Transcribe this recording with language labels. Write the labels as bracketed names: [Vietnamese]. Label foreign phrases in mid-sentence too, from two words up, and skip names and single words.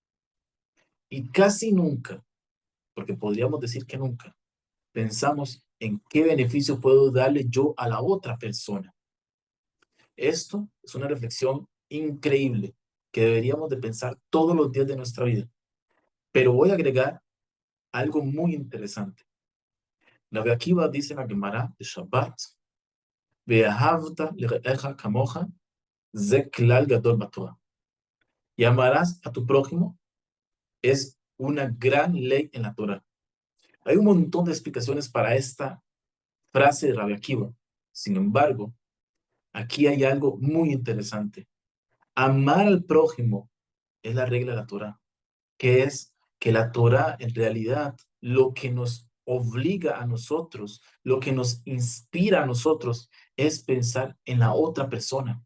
[Spanish] Y casi nunca, porque podríamos decir que nunca, pensamos en qué beneficio puedo darle yo a la otra persona. Esto es una reflexión increíble que deberíamos de pensar todos los días de nuestra vida. Pero voy a agregar algo muy interesante. Rabbi Akiva dice en la Gemara de Shabbat, [Hebrew] ואהבת לרעך כמוך, זה כלל גדול בתורה. [Spanish] Y amarás a tu prójimo es una gran ley en la Torah. Hay un montón de explicaciones para esta frase de Rabbi Akiva. Sin embargo, aquí hay algo muy interesante. Amar al prójimo es la regla de la Torah, que es que la Torah en realidad lo que nos obliga a nosotros, lo que nos inspira a nosotros es pensar en la otra persona.